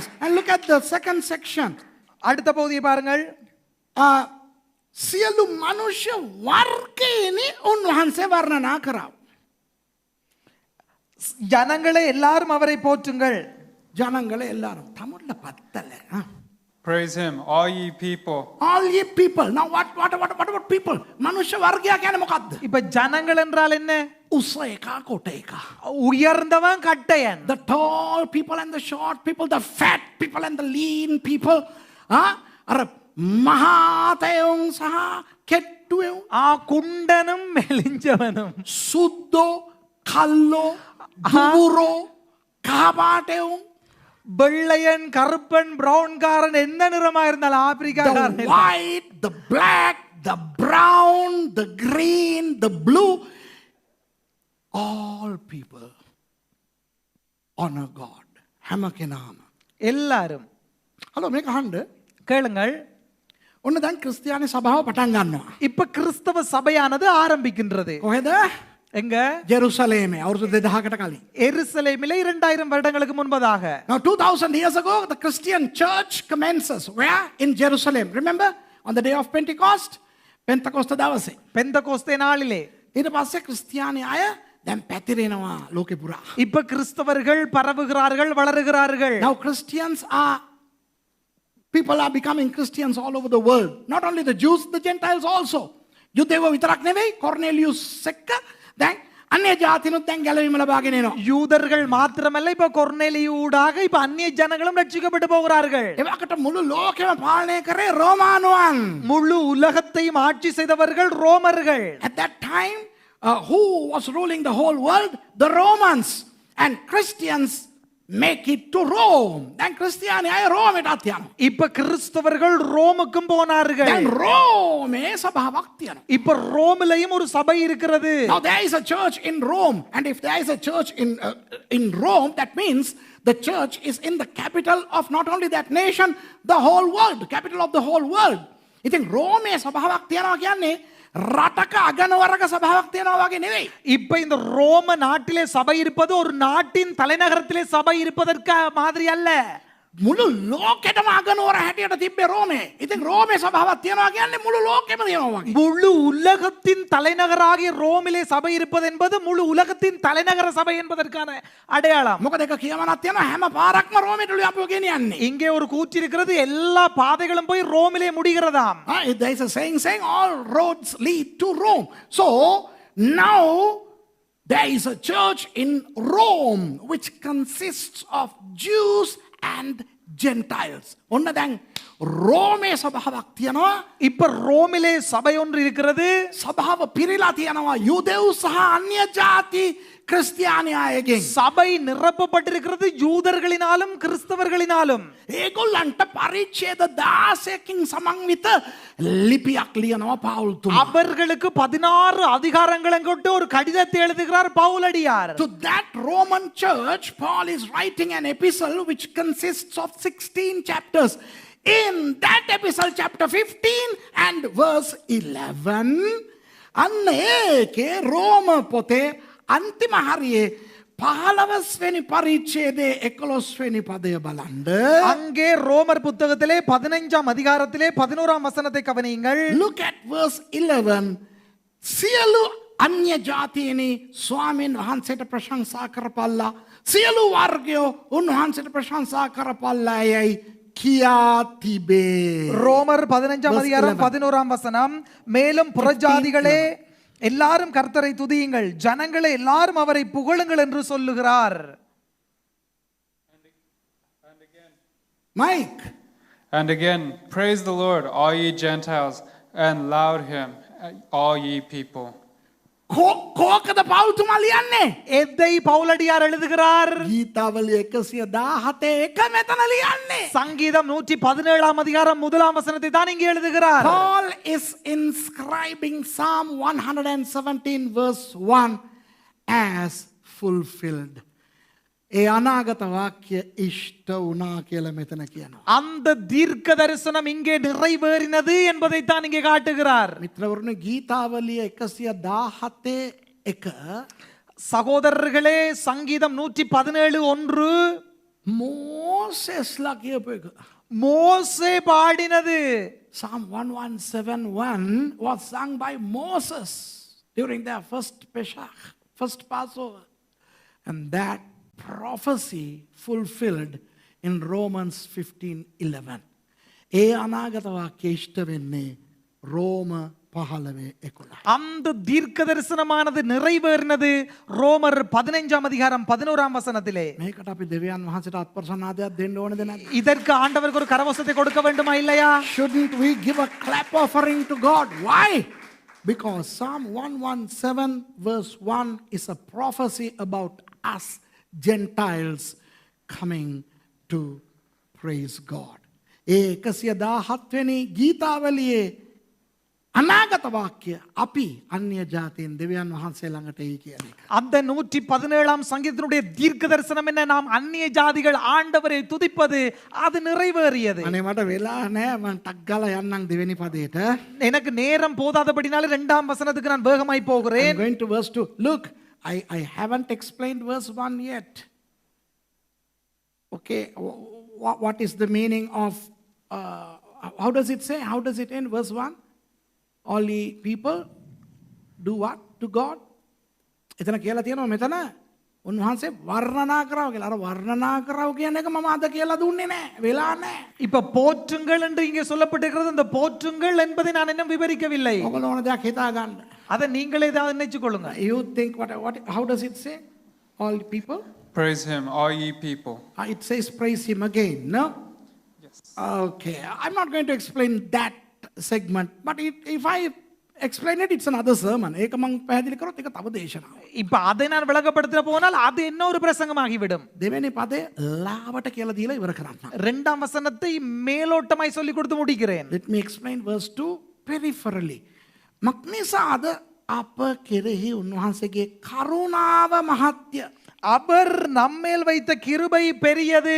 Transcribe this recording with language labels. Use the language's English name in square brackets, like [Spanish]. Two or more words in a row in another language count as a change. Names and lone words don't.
[English] And look at the second section. [Tamil] அடுத்த பகுதியை பாருங்கள். [Sinhala] සියලු මනුෂ්‍ය වර්ගයනි උන්වහන්සේ වර්ණනා කරා. [Tamil] ஜனங்களே எல்லாரும் அவரை போற்றுங்கள். ජනங்கள எல்லாரும் தமிழ்ல பத்தல. [English] Praise him, all ye people. All ye people. Now what about people? [Sinhala] මනුෂ්‍ය වර්ගයා කියන්නේ මොකද්ද? [Tamil] இப்ப ஜனங்கள் என்றால் என்ன? [Sinhala] උස එකා කොට එකා. [Tamil] உயர்ந்தவன் கட்டையன். [English] The tall people and the short people, the fat people and the lean people. [Sinhala] අර මහතයන් සහ කෙට්ටුවෝ. [Tamil] குண்டனும் மெலிஞ்சவனும். [Sinhala] සුද්දෝ කල්ලෝ දුබුරෝ කහපාටයෝ. [Tamil] வெள்ளையன் கருப்பன் பிரவுன்காரன் எந்த நிறமா இருந்தாலும் [English] The [Tamil] ஆப்பிரிக்காரன் [English] white, the black, the brown, the green, the blue, all people honor God. [Sinhala] හැම කෙනාම. [Tamil] எல்லாரும். [Sinhala] හලෝ මේක අහන්න. [Tamil] கேளுங்கள். [Sinhala] ඔන්න දැන් ක්‍රිස්තියානි සභාව පටන් ගන්නවා. [Tamil] இப்ப கிறிஸ்தவ சபையானது ஆரம்பிக்கின்றது. [Sinhala] කොහෙද? [Tamil] எங்க? [Sinhala] ජෙරුසලේමේ අවුරුදු 2000කට කලින්. [Tamil] எருசலேமிலே 2000 வருடங்களுக்கு முன்பதாக. [English] Now 2000 years ago the Christian church commences where? In Jerusalem. Remember on the day of Pentecost? [Sinhala] Pentecost දවසේ. [Tamil] பெந்தகோஸ்தே நாளிலே. [Sinhala] ඊට පස්සේ ක්‍රිස්තියානි අය දැන් පැතිරෙනවා ලෝකෙ පුරා. [Tamil] இப்ப கிறிஸ்தவர்கள் பரவுகிறார்கள், வளருகிறார்கள். [English] Now Christians are people are becoming Christians all over the world. Not only the Jews, the Gentiles also. [Sinhala] යුදෙව විතරක් නෙවෙයි කොර්නෙලියුස් එක්ක දැන් අන්‍ය ජාතිනුත් දැන් ගැලවීම ලබාගෙන එනවා. [Tamil] யூதர்கள் மாத்திரமல்ல இப்ப கொர்நேலியூடாக இப்ப அந்நிய ஜனங்களும் ரட்சிக்கப்பட்டு போகிறார்கள். [Sinhala] එවකට මුළු ලෝකෙම පාලනය කරේ රෝමානුවන්. [Tamil] முழு உலகத்தையும் ஆட்சி செய்தவர்கள் ரோமர்கள். [English] At that time who was ruling the whole world? The Romans. And Christians make it to Rome. [Sinhala] දැන් ක්‍රිස්තියානි අය රෝමෙටත් යනවා. [Tamil] இப்ப கிறிஸ்தவர்கள் ரோமுக்கும் போனார்கள். [Sinhala] දැන් රෝමේ සභාවක් තියෙනවා. [Tamil] இப்ப ரோமிலையும் ஒரு சபை இருக்கிறது. [English] Now there is a church in Rome, and if there is a church in Rome, that means the church is in the capital of not only that nation, the whole world, capital of the whole world. [Sinhala] ඉතින් රෝමේ සභාවක් තියනවා කියන්නේ රටක අගනවරක සභාවක් තියනවා වගේ නෙවෙයි. [Tamil] இப்ப இந்த ரோம நாட்டிலே சபை இருப்பது ஒரு நாட்டின் தலைநகரத்திலே சபை இருப்பதற்கு மாதிரி அல்ல. [Sinhala] මුළු ලෝකෙටම අගනුවර හැටියට තිබ්බේ රෝමේ. ඉතින් රෝමේ සභාවක් තියනවා කියන්නේ මුළු ලෝකෙම තියනවා වගේ. [Tamil] முழு உலகத்தின் தலைநகராகிய ரோமிலே சபை இருப்பது என்பது முழு உலகத்தின் தலைநகர சபை என்பதற்கான அடையாளம். [Sinhala] මොකද ඒක කියවනක් තියනවා හැම පාරක්ම රෝමෙට අපි ගෙනියන්නේ. [Tamil] இங்கே ஒரு கூற்று இருக்கிறது, எல்லா பாதைகளும் போய் ரோமிலே முடிகிறதாம். [English] There is a saying all roads lead to Rome. So now there is a church in Rome which consists of Jews and Gentiles. [Sinhala] ඔන්න දැන් රෝමේ සභාවක් තියෙනවා. [Tamil] இப்ப ரோமிலே சபை ஒன்று இருக்கிறது. [Sinhala] සභාව පිරීලා තියෙනවා යුදෙව් සහ අන්‍ය ජාති ක්‍රිස්තියානි අයගෙන්. [Tamil] சபை நிரப்பப்பட்டிருக்கிறது யூதர்களினாலும் கிறிஸ்தவர்களினாலும். [Sinhala] ඒගොල්ලන්ට පරිච්ඡේද 16කින් සමන්විත ලිපියක් ලියනවා පවුල්තුමා. [Tamil] அவர்களுக்கு 16 அதிகாரங்களை கொண்டு ஒரு கடிதத்தை எழுதுகிறார் பவுலடியார். [English] To that Roman church Paul is writing an epistle which consists of 16 chapters. In that epistle chapter 15 and verse 11 [Sinhala] අන්න ඒකේ රෝම පොතේ අන්තිම හරියේ 15වෙනි පරිච්ඡේදයේ 11වෙනි පදය බලන්න. [Tamil] அங்கே ரோமர் புத்தகத்திலே 15ஆம் அதிகாரத்திலே 11ஆம் வசனத்தை கவனியுங்கள். [English] Look at verse 11. [Sinhala] සියලු අන්‍ය ජාතීනි ස්වාමීන් වහන්සේට ප්‍රශංසා කරපල්ලා. සියලු වර්ගයෝ උන්වහන්සේට ප්‍රශංසා කරපල්ලායයි කියා තිබේ. [Tamil] ரோமர் 15ஆம் அதிகாரம் 11ஆம் வசனம், மேலும் புறஜாதிகளே எல்லாரும் கர்த்தரை துதியுங்கள், ஜனங்களே எல்லாரும் அவரை புகழுங்கள் என்று சொல்லுகிறார். [English] Mike. And again, praise the Lord, all ye Gentiles, and laud him, all ye people. [Sinhala] කෝකද පවුතුමා ලියන්නේ? [Tamil] எதை பவுலடியார் எழுதுகிறார்? [Sinhala] ගීතාවලිය 117 එක මෙතන ලියන්නේ. [Tamil] சங்கீதம் 117ஆம் அதிகாரம் 1ஆம் வசனத்தை தான் இங்கே எழுதுகிறார். [English] Paul is inscribing Psalm 117 verse 1 as fulfilled. [Sinhala] ඒ අනාගත වාක්‍ය ඉෂ්ට වුණා කියලා මෙතන කියනවා. [Tamil] அந்த தீர்க்க தரிசனம் இங்கே நிறைவேறினது என்பதை தான் இங்கே காட்டுகிறார். [Sinhala] මිත්‍රවරුනි ගීතාවලිය 117:1 [Tamil] சகோதரர்களே சங்கீதம் 117:1 [Sinhala] මෝසෙස්ලා කියපු එක. [Tamil] மோசே பாடினது. [English] Psalm 117:1 was sung by Moses during their first Pesach, first Passover. And that prophecy fulfilled in Romans 15:11. [Sinhala] ඒ අනාගත වාක්‍ය ඉෂ්ට වෙන්නේ රෝම 15:11. [Tamil] அந்த தீர்க்க தரிசனமானது நிறைவேறினது ரோமர் 15 வசனத்திலே. [Sinhala] මේකට අපි දෙවියන් වහන්සේට අත්ප්‍රසන්නාදයක් දෙන්න ඕනද නැද්ද? [Tamil] இதற்கு ஆண்டவருக்கு ஒரு கரவசத்தை கொடுக்க வேண்டுமா இல்லையா? [English] Shouldn't we give a clap offering to God? Why? Because Psalm 117 verse 1 is a prophecy about us Gentiles coming to praise God. [Sinhala] ඒ 117 වෙනි ගීතාවලියේ අනාගත වාක්‍ය අපි අන්‍ය ජාතීන් දෙවියන් වහන්සේ ළඟට එයි කියන එක. [Tamil] அந்த 117 சங்கீதத்தினுடைய தீர்க்க தரிசனம் என்ன? நாம் அந்நிய ஜாதிகள் ஆண்டவரை துதிப்பது அது நிறைவேறியது. [Sinhala] අනේ මට වෙලා නැහැ මං ටක් ගාලා යන්නම් දෙවෙනි පදයට. [Tamil] எனக்கு நேரம் போதாதபடினால இரண்டாம் வசனத்துக்கு நான் வேகமாய் [English] I'm [Tamil] போகிறேன். [English] going to verse 2. Look, I haven't explained verse 1 yet. Okay, what is the meaning of how does it say? How does it end? Verse 1. All ye people do what to God? [Sinhala] එතන කියලා තියෙනවා මෙතන උන්වහන්සේ වර්ණනා කරව කියලා. අර වර්ණනා කරව කියන එක මම අද කියලා දුන්නේ නැහැ. වෙලා නැහැ. [Tamil] இப்ப போற்றுங்கள் என்று இங்கே சொல்லப்பட்டிருக்கிறது. அந்த போற்றுங்கள் என்பதை நான் இன்னும் விவரிக்கவில்லை. [Sinhala] ඔයගොල්ලෝ ඕන දෙයක් හිතා ගන්න. [Tamil] அதை நீங்களே ஏதாவது நினைச்சு கொள்ளுங்க. [English] You think how does it say? All people? Praise him, all ye people. It says praise him again, no? Yes. Okay, I'm not going to explain that segment, but if I explain it, it's another sermon. [Sinhala] ඒක මං පැහැදිලි කරොත් ඒක තව දේශනාවක්. [Tamil] இப்ப அதை நான் விளக்கப்படுத்த போனால் அது இன்னொரு பிரசங்கமாகிவிடும். [Sinhala] දෙවෙනි පදේ ලාවට කියලා දීලා ඉවර කරන්න. [Tamil] இரண்டாம் வசனத்தை மேலோட்டமாய் சொல்லி கொடுத்து முடிக்கிறேன். [English] Let me explain verse 2 peripherally. [Sinhala] මක්නිසාද අප කෙරෙහි උන්වහන්සේගේ කරුණාව මහත්ය. [Tamil] அவர் நம்மேல் வைத்த கிருபை பெரியது.